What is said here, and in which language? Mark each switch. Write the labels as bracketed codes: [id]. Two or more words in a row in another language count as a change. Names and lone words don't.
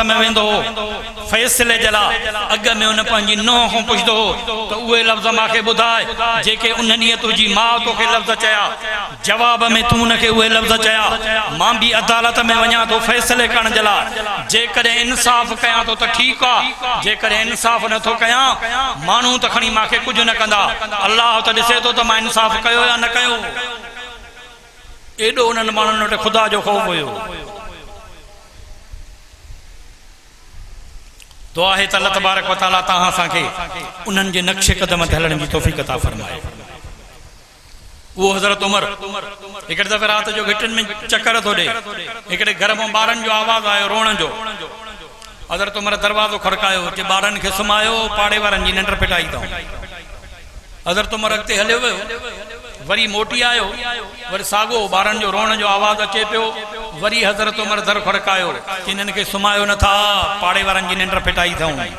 [sd] में वेंदो हो फ़ैसिले जे लाइ अॻ में उन पंहिंजी नुंहं खां पुछंदो हो त उहे लफ़्ज़ मूंखे ॿुधाए जेके उन ॾींहुं तुंहिंजी माउ तोखे लफ़्ज़ चया जवाब में तूं उनखे उहे लफ़्ज़ चया मां बि अदालत में वञा थो फ़ैसिले करण जे लाइ जेकॾहिं इंसाफ़ कयां थो त ठीकु आहे जेकॾहिं इंसाफ़ नथो कयां माण्हू त खणी मूंखे कुझु न कंदा अलाह त ॾिसे थो त मां इंसाफ़ कयो या न कयो एॾो उन्हनि माण्हुनि वटि ख़ुदा जो ख़ौफ़ हुयो दुआ आहे त [ar] الله تبارك وتعالى [sd] तव्हां असांखे उन्हनि जे नक्शे क़दम ते हलण जी तौफ़ीक़ अता फरमाए वो हज़रत उमर हिकिड़े दफ़े रात जो घिटनि में चक्कर थो ॾे हिकिड़े घर में ॿारनि जो आवाज़ आयो रोअण जो हज़रत उमर दरवाज़ो खड़कायो कि ॿारनि खे सुम्हायो पाड़े वारनि जी निंड फिटाई अथऊं हज़रत उमर अॻिते हलियो वियो वरी मोटी आयो वरी साॻियो ॿारनि जो रोअण जो आवाज़ अचे पियो वरी हज़रत उमर दर खड़कायो कि इन्हनि खे सुम्हायो नथा पाड़े वारनि जी निंड फिटाई अथऊं